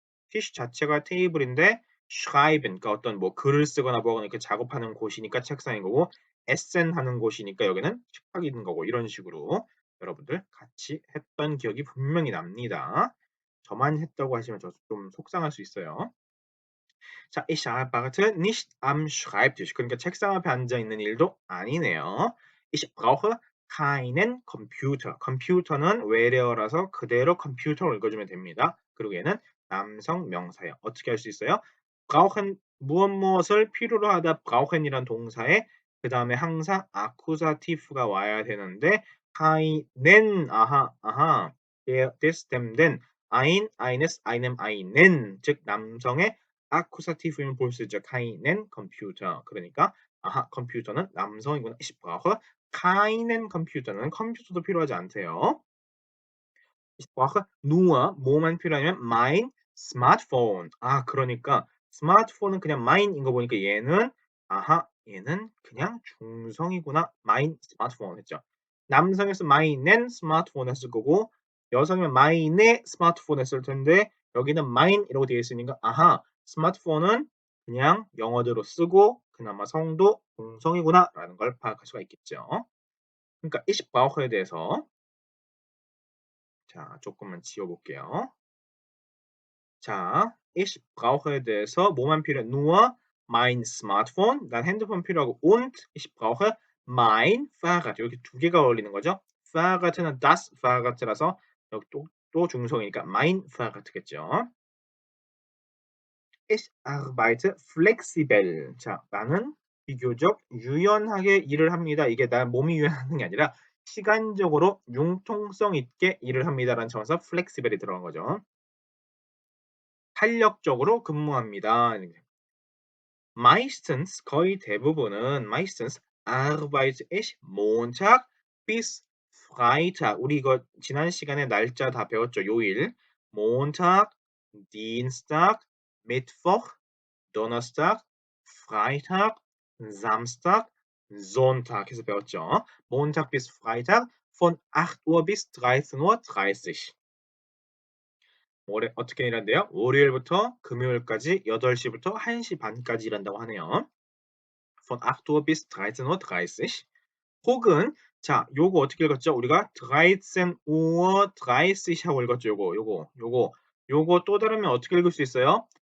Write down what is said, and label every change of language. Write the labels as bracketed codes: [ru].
[ko] 티슈 자체가 테이블인데 schreiben 그러니까 어떤 뭐 글을 쓰거나 뭐거나 이렇게 작업하는 곳이니까 책상인 거고 에센 하는 곳이니까 여기는 식탁이 있는 거고 이런 식으로 여러분들 같이 했던 기억이 분명히 납니다. 저만 했다고 하시면 저 좀 속상할 수 있어요. [de] 자, ich arbeite nicht am Schreibtisch. [ko] 그러니까 책상 앞에 앉아 있는 일도 아니네요. [de] Ich brauche keinen Computer. [ko] 컴퓨터는 외래어라서 그대로 컴퓨터로 읽어주면 됩니다. 그리고 얘는 남성 명사예요. 어떻게 할 수 있어요? brauchen 무엇을 필요로 하다 brauchen이란 동사에 그 다음에 항상 아쿠사티프가 와야 되는데 keinen 아하 [de] des dem den ein eines einem einen [ko] 즉 남성의 아쿠사티브는 볼 수 있죠. [de] keinen Computer. [ko] 그러니까 아하 컴퓨터는 남성이구나. [de] Ich brauche keinen Computer [ko] 는 컴퓨터도 필요하지 않대요. [de] Ich brauche nur [ko] 뭐만 필요하냐면 [de] mein Smartphone. [ko] 아 그러니까 스마트폰은 그냥 mine인 거 보니까 얘는 아하 얘는 그냥 중성이구나. [de] mein Smartphone [ko] 했죠. 남성이었으면 meinen 스마트폰 했을 거고 여성이면 mein의 스마트폰 했을 텐데 여기는 mine이라고 되어 있으니까 아하 스마트폰은 그냥 영어대로 쓰고 그나마 성도 중성이구나라는 걸 파악할 수가 있겠죠. 그러니까 [de] ich brauche [ko] 에 대해서 자 조금만 지워볼게요. 자, [de] ich brauche [ko] 에 대해서 뭐만 필요해? [de] nur mein Smartphone, [ko] 난 핸드폰 필요하고 [de] und ich brauche mein Fahrrad. [ko] 이렇게 두 개가 어울리는 거죠. Fahrrad는 [de] das Fahrrad [ko] 라서 여기 또 중성이니까 [de] mein Fahrrad [ko] 겠죠. [de] Ich arbeite flexibel. [ko] 자, 나는 비교적 유연하게 일을 합니다. 이게 나 몸이 유연하는 게 아니라 시간적으로 융통성 있게 일을 합니다라는 점에서 flexibel이 들어간 거죠. 탄력적으로 근무합니다. [de] meistens [ko] 거의 대부분은 [de] meistens arbeite ich Montag bis Freitag. [ko] 우리 이거 지난 시간에 날짜 다 배웠죠. 요일. [de] Montag, Dienstag, Mittwoch, Donnerstag, Freitag, Samstag, Sonntag 해서 배웠죠. Montag bis Freitag von 8 Uhr bis 13:30 Uhr. [ko] 월요일 어떻게 일한대요? 월요일부터 금요일까지 8시부터 1시 반까지 일한다고 하네요. [de] Von 8 Uhr bis 13:30 Uhr. [ko] 혹은 자, 요거 어떻게 읽었죠? 우리가 13:30 하고 읽었죠. 요거 또 다르면 어떻게 읽을 수 있어요?